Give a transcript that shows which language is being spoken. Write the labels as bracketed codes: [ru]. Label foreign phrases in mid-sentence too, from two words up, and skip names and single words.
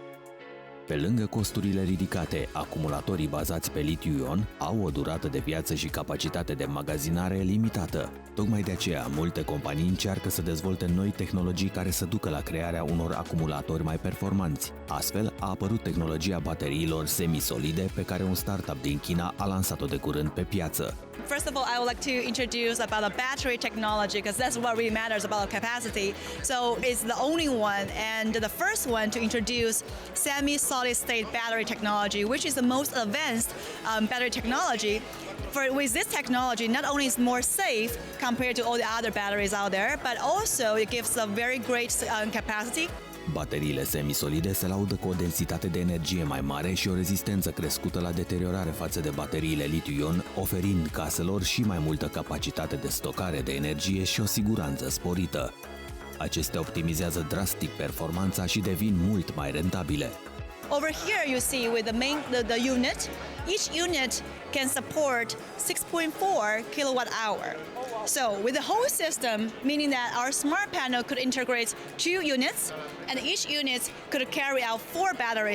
[ro] Pe lângă costurile ridicate, acumulatorii bazați pe litiu-ion au o durată de viață și capacitate de înmagazinare limitată. Tocmai de aceea, multe companii încearcă să dezvolte noi tehnologii care să ducă la crearea unor acumulatori mai performanți. Astfel, a apărut tehnologia bateriilor semisolide pe care un startup din China a lansat-o de curând pe piață. [en] First of all, I would like to introduce about the battery technology because that's what really matters about capacity. So it's the only one and the first one to introduce semi-solid state battery technology, which is the most advanced battery technology. With this technology, not only is it more safe compared to all the other batteries out there, but also it gives a very great capacity. [ro] Bateriile semisolide se laudă cu o densitate de energie mai mare și o rezistență crescută la deteriorare față de bateriile litiu-ion, oferind caselor și mai multă capacitate de stocare de energie și o siguranță sporită. Acestea optimizează drastic performanța și devin mult mai rentabile. [en] Over here you see with the unit, each unit can support 6.4 kilowatt hour. So with the whole system, meaning that our smart panel could integrate 2 units and each unit could carry out 4 batteries.